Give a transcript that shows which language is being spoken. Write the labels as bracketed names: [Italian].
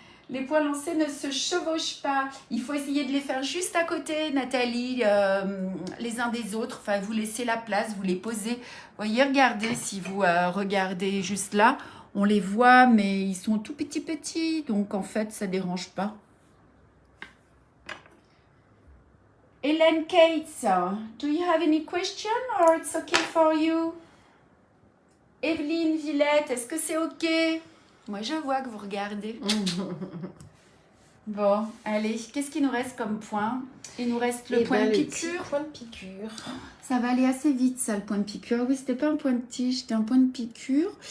[French] Les points lancés ne se chevauchent pas. Il faut essayer de les faire juste à côté, Nathalie, les uns des autres. Enfin, vous laissez la place, vous les posez. Vous voyez, regardez, si vous regardez juste là, on les voit, mais ils sont tout petits. Donc, en fait, ça ne dérange pas. [English] Hélène Cates, do you have any question or it's okay for you? [French] Evelyne Villette, est-ce que c'est OK? Moi, je vois que vous regardez. Bon, allez, qu'est-ce qu'il nous reste comme point? Il nous reste le point de piqûre. Point de piqûre. Ça va aller assez vite, ça, le point de piqûre. Oui, c'était pas un point de tige, c'était un point de piqûre.